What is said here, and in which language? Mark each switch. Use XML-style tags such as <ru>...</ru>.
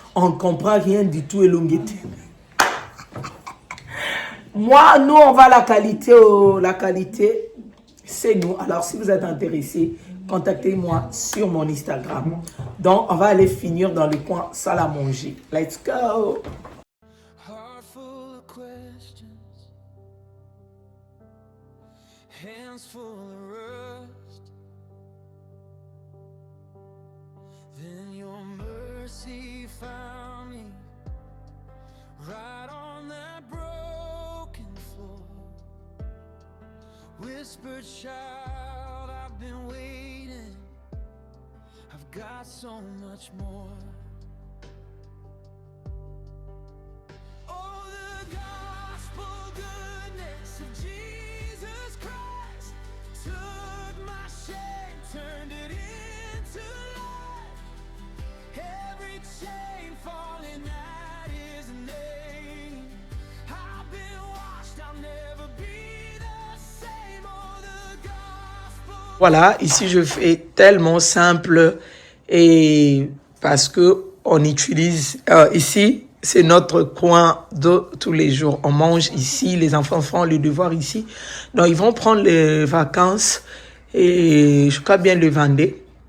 <fr>On ne comprend rien du tout et l'ongueté. Moi, nous, on va la qualité. La qualité, c'est nous. Alors, si vous êtes intéressé, contactez-moi sur mon Instagram. Donc, on va aller finir dans le coin salle à manger.</fr> <en>Let's go! Heart full of questions, hands full of rust. Then your mercy found me right on that broken floor. Whispered, child, I've been waiting. I've got so much more. Oh, the gospel goodness of Jesus Christ took my shame, turned it into life. Every chain falling at his name. I've been washed, I'll never be the same. Oh, the gospel.</en> <fr>Voilà, ici je fais tellement simple et parce que on utilise ici. C'est notre coin de tous les jours. On mange ici, les enfants font le devoir ici. Donc, ils vont prendre les vacances et je crois bien le Vendée.</fr>